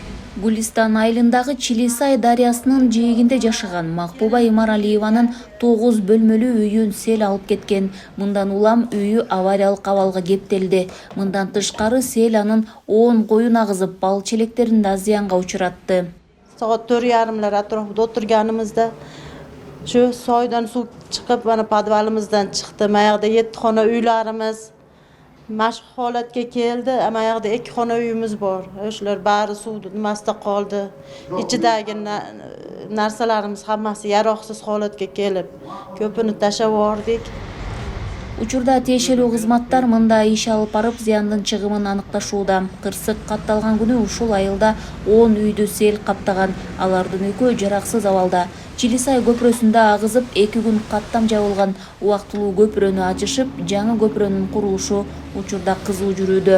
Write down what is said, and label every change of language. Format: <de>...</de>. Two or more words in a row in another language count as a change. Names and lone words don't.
<ky>Гүлистан айылындагы Чилисай дарыясынын жээгинде жашаган Макбуба Имаралиеванын 9 бөлмөлүү үйүн сел алып кеткен. Мындан улам үйү авариялык абалга кептелди. Мындан тышкары сел анын 10 коюн агызып, бал челектерин да зыянга учуратты.</ky> <uz>Saat 4:30'lar atrofida o'tirganimizda shu soydan suv chiqib, mana podvalımızdan chiqdi. Mayaqda 7 xona uylarimiz mashq holatga keldi. Mayaqda 2 xona uyimiz bor. O'shalar bari suvda nimasida qoldi. Ichidagi narsalarimiz hammasi yaroqsiz holatga kelib, ko'pini tashlab yubordik.</uz> <ky>Учурда тиешелүү кызматтар мында иш алып барып, зыяндын чыгымын аныкташууда. Кырсык катталган күнү ушул айылда 10 үйдү сел каптаган. Алардын экөө жараксыз абалда. Чилисай көпүрөсүндө агызып 2 күн каттам жабылган. Убактылуу көпүрөнү ачышып, жаңы көпүрөнүн курулушу учурда кызуу жүрүүдө.</ky>